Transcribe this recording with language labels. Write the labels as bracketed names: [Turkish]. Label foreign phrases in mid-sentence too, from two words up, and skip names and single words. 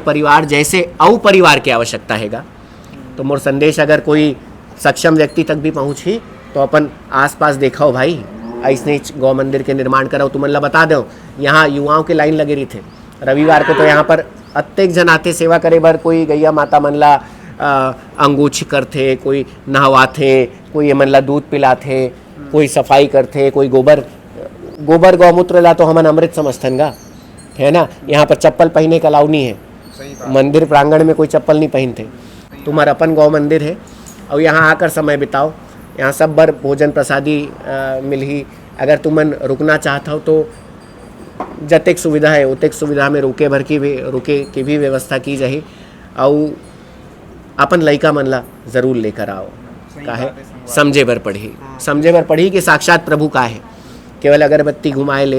[Chhattisgarhi] परिवार जैसे औ परिवार की आवश्यकता हैगा तो मोर संदेश अगर कोई सक्षम व्यक्ति तक भी पहुँची तो अपन आसपास देखो भाई ऐसे गौ मंदिर के निर्माण कराओ तुमन ला बता दो यहाँ युवाओं के लाइन लगे रही थे रविवार को तो यहाँ पर अत्येक जन आते सेवा करे बर कोई गैया माता मन ला अंगूछ करते कोई नहवाथे कोई ये मन ला दूध पिलाथे कोई सफाई करते कोई गोबर गौमूत्र ला तो हमन अमृत समझथन गा है ना यहाँ पर चप्पल पहने का अलाउ नहीं है मंदिर प्रांगण में कोई चप्पल नहीं पहनते तुम्हारा अपन गौ मंदिर है और यहाँ आकर समय बिताओ यहाँ सब बर भोजन प्रसादी मिलही अगर तुमन रुकना चाहता हो तो जतेक सुविधा है उतेक सुविधा में रुके की भी व्यवस्था की जाही और अपन लइका मन ला जरूर लेकर आओ काहे समझे बर पढ़ी कि साक्षात प्रभु का है केवल अगरबत्ती घुमाए ले